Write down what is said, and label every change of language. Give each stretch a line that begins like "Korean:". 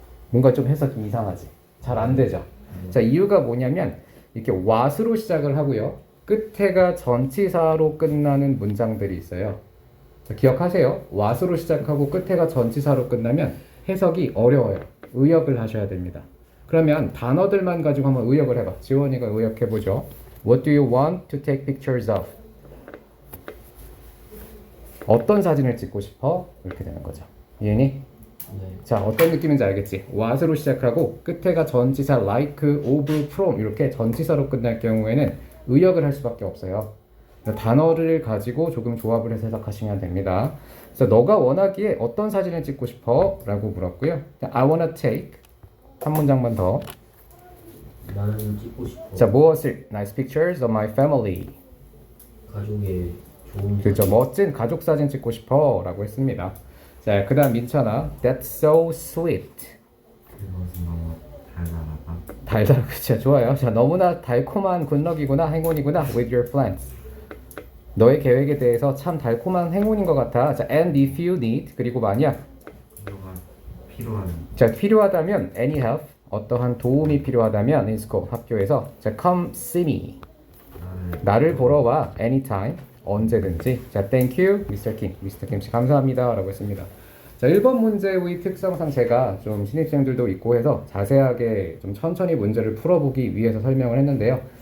Korean: 뭔가 좀 해석이 이상하지? 잘 안 되죠? 자, 이유가 뭐냐면 이렇게 what으로 시작을 하고요. 끝에가 전치사로 끝나는 문장들이 있어요. 자, 기억하세요. what으로 시작하고 끝에가 전치사로 끝나면 해석이 어려워요. 의역을 하셔야 됩니다. 그러면 단어들만 가지고 한번 의역을 해봐. 지원이가 의역해보죠.
English: What do you want to take pictures of?
Korean: 어떤 사진을 찍고 싶어? 이렇게 되는 거죠. 이해니? 네. 자, 어떤 느낌인지 알겠지? what으로 시작하고 끝에가 전치사 like, of, from 이렇게 전치사로 끝날 경우에는 의역을 할 수밖에 없어요. 단어를 가지고 조금 조합을 해서 해석하시면 됩니다. 그래서 너가 원하기에 어떤 사진을 찍고 싶어? 라고 물었고요.
English: I wanna take
Korean: 한 문장만 더 나는 찍고 싶어. 자, 무엇을?
English: Nice pictures of my family.
Korean: 가족의 좋은 그죠, 멋진 가족 사진 찍고 싶어 라고 했습니다. 자, 그 다음 민찬아.
English: That's so sweet.
Korean: 그것은 너무 달달하다. 달달, 그쵸, 좋아요. 자, 너무나 달콤한 굿럭이구나, 행운이구나.
English: With your plans.
Korean: 너의 계획에 대해서 참 달콤한 행운인 것 같아.
English: 자, and if you need,
Korean: 그리고 만약 이거가 필요한 자, 필요하다면
English: any help,
Korean: 어떠한 도움이 필요하다면
English: in school,
Korean: 학교에서 자,
English: come see me.
Korean: 나를 보러 와 anytime, 언제든지.
English: 자, thank you, Mr. Kim. Mr.
Korean: Kim 씨 감사합니다 라고 했습니다. 자, 1번 문제의 특성상 제가 좀 신입생들도 있고 해서 자세하게 좀 천천히 문제를 풀어보기 위해서 설명을 했는데요.